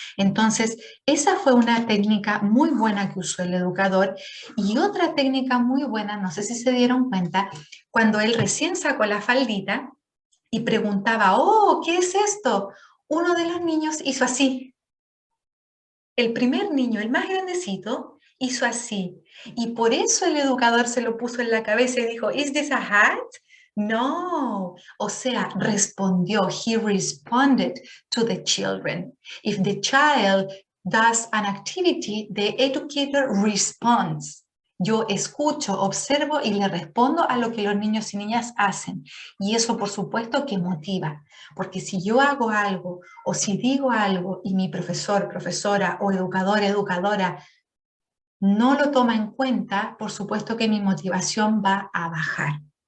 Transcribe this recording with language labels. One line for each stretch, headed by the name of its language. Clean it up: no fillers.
Spanish: Entonces, esa fue una técnica muy buena que usó el educador y otra técnica muy buena, no sé si se dieron cuenta, cuando él recién sacó la faldita y preguntaba, oh, ¿qué es esto? Uno de los niños hizo así. El primer niño, el más grandecito, hizo así. Y por eso el educador se lo puso en la cabeza y dijo,
English: ¿Is this a hat?
Spanish: No. O sea, respondió.
English: He responded to the children. If the child does an activity, the educator responds.
Spanish: Yo escucho, observo y le respondo a lo que los niños y niñas hacen. Y eso, por supuesto, que motiva. Porque si yo hago algo o si digo algo y mi profesor, profesora o educador, educadora no lo toma en cuenta, por supuesto que mi motivación va a bajar.